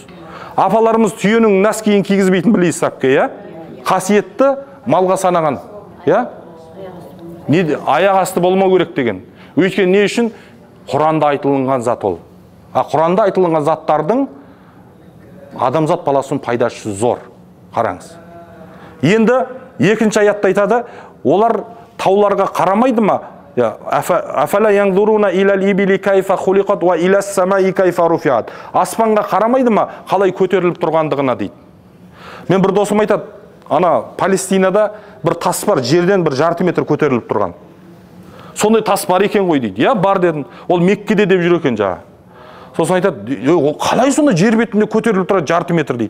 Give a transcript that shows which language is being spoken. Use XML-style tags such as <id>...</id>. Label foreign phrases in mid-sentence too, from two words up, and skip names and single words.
<kk>Апаларымыз түйенің нәскиін кигізбейтін білейсіз сапке, қасиетті малға санаған, аяқ асты болмау керек деген. Өйткені не үшін? Құранда айтылынған зат ол. Құранда айтылынған заттардың адамзат баласының пайдасы зор. Қараңыз. Енді екінші аятта айтады, олар тауларға қарамайды ма?</kk> <ar>أفلا ينظرون إلى الإبل كيف خلقت وإلى السماء كيف رفعت.</ar> <kk>Аспанға қарамайды ма, қалай көтеріліп тұрғандығына дейді. Мен бір досым айтады, ана Палестинада бір тас бар, жерден бір жарты метр көтеріліп тұрған. Сондай тас бар екен ғой дейді. Бар дедім. Ол Меккеде деп жүр екен жаңа. Сосын айтады, қалай сонда жер бетінде көтеріліп тұрады жарты метр дейді.</kk>